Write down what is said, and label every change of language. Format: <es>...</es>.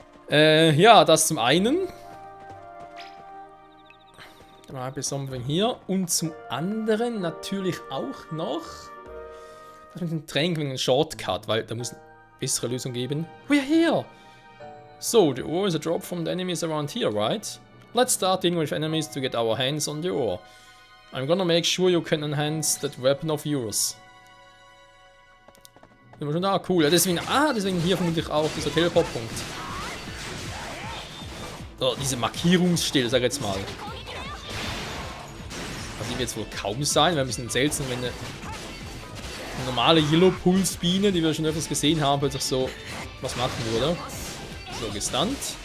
<de>Ja, das zum einen. Dann mal ein something hier. Und zum anderen natürlich auch noch das mit dem Training wegen einem Shortcut, weil da muss eine bessere Lösung geben.</de> <en>We're here! So, the ore is a drop from the enemies around here, right? Let's start dealing with enemies to get our hands on the ore. I'm gonna make sure you can enhance that weapon of yours.</en> <de>Sind wir schon da? Cool. Ja, deswegen hier vermutlich auch dieser Teleport-Punkt. So, diese Markierungsstelle, sag ich jetzt mal. Das wird jetzt wohl kaum sein, wäre ein bisschen seltsam, wenn eine normale Yellow-Pulse-Biene, die wir schon öfters gesehen haben, plötzlich so was machen würde. So, gestunt.</de>